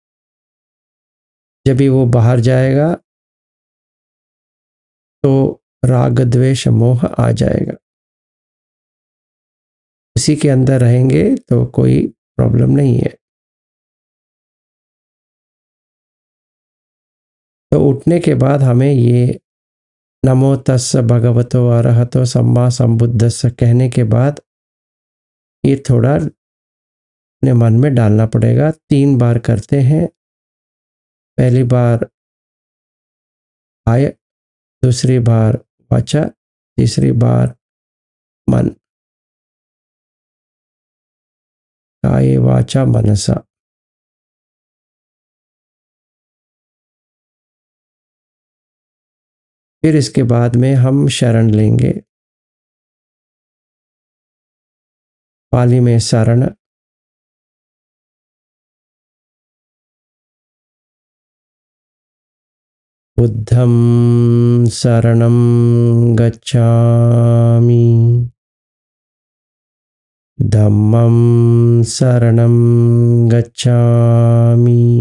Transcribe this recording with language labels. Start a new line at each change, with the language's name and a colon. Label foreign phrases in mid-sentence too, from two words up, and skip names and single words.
Hindi: जब भी वो बाहर जाएगा तो राग द्वेष मोह आ जाएगा। उसी के अंदर रहेंगे तो कोई प्रॉब्लम नहीं है। तो उठने के बाद हमें ये
Pali: नमो तस्स भगवतो अरहतो सम्मा सम्बुद्धस्स
Hindi: कहने के बाद ये थोड़ा अपने मन में डालना पड़ेगा। 3 बार करते हैं। पहली बार आय, दूसरी बार वाचा, तीसरी बार मन।
Pali: काये वाचा मनसा।
Hindi: फिर इसके बाद में हम शरण लेंगे। पाली में शरण,
Pali: बुद्धं शरणं गच्छामि, धम्मं शरणं गच्छामि,